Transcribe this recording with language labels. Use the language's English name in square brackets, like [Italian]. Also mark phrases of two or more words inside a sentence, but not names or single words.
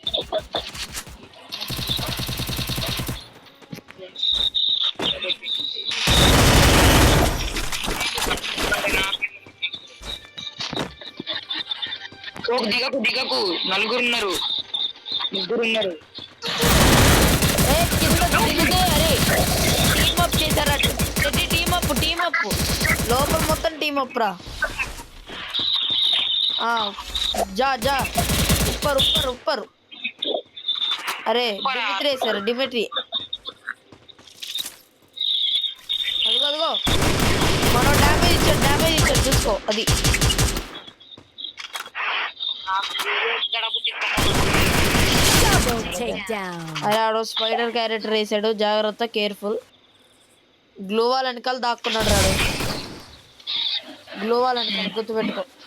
[Telugu] దిగకు ముగ్గురు ఉన్నారు టీమ్ అప్ లోపల మొత్తం టీమ్ అప్ రా [Hindi] जा ऊपर ऊपर ऊपर अरे डिमिट्री सर डिमिट्री [Telugu] అదిగో మనం డ్యామేజ్ ఇచ్చాడు చూసుకో అది అరే ఆడో స్పైడర్ క్యారెక్టర్ వేసాడు జాగ్రత్త కేర్ఫుల్ గ్లో వాల్ వెనకాల దాక్కున్నాడు రాడు గ్లో వాల్ వెనకాల గుర్తుపెట్టుకో